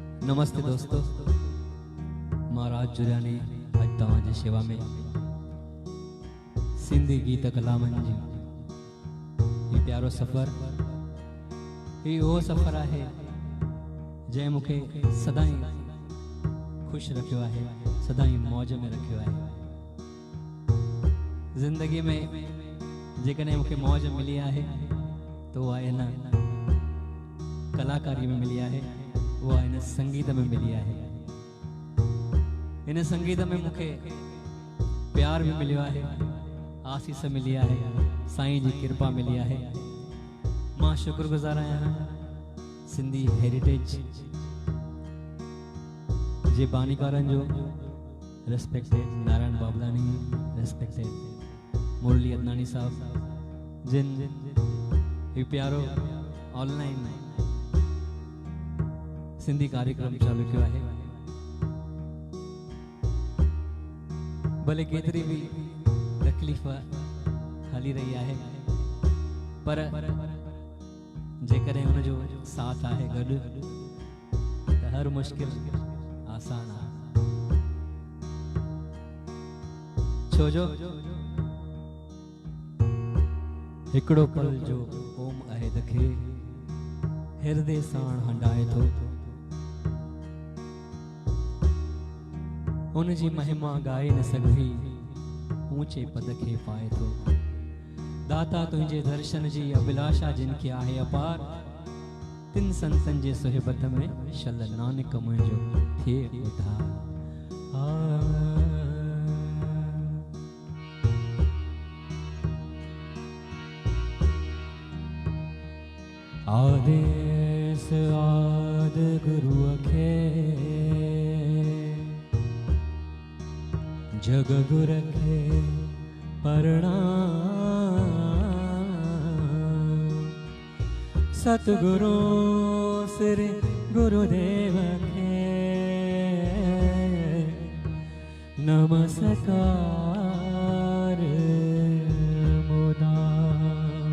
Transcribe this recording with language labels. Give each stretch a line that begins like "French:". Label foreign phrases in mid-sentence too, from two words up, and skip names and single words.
Sindhi: नमस्ते दोस्तों, महाराज जुरियानी अज तव्हांजी शेवा में सिंधी गीत कलामन जी ये प्यारो सफ़र
Hindi: ये वो सफ़र है
Sindhi: जै मुखे सदाई खुश रखियो है, सदाई मौज में रखियो है।
Hindi: जिंदगी में
Sindhi: जेकॾहिं मुखे मौज
Hindi: मिली है तो वह इन कलाकारी में मिली है, वो इन संगीत में मिली है।
Sindhi: इन संगीत में मुखे प्यार भी मिलियो है, आसीस मिली है, साईं जी कृपा मिली है। मां शुक्रगुजार आहियां सिंधी हेरिटेज जे बानीकारन जो, रेस्पेक्टेड नारायण बाबलानी, रेस्पेक्टेड मुरली अदनानी साहब जिन ये प्यारो ऑनलाइन सिंधी कार्यक्रम
Hindi: चालू किया है।
Sindhi: भले केतरी भी तकलीफ हली रही है पर जेकॾहिं हुन जो साथ है गॾु त हर मुश्किल आसान है। छोजो हिकड़ो पल जो ओम अहद खे हृदय साण हंडाए थो, उन जी महिमा गाए न सघी ऊंचे पद खे पाए थो। दाता तुंहिंजे दर्शन जी अभिलाषा जिनखे आहे अपार, तिन संतन जे सोहबत में शल नानक मुंहिंजो थिए उधार। आदेश आद गुरु खे जग गुर खे प्रणाम, सतगुरु श्री गुरुदेव खे नमस्कार मुदाम।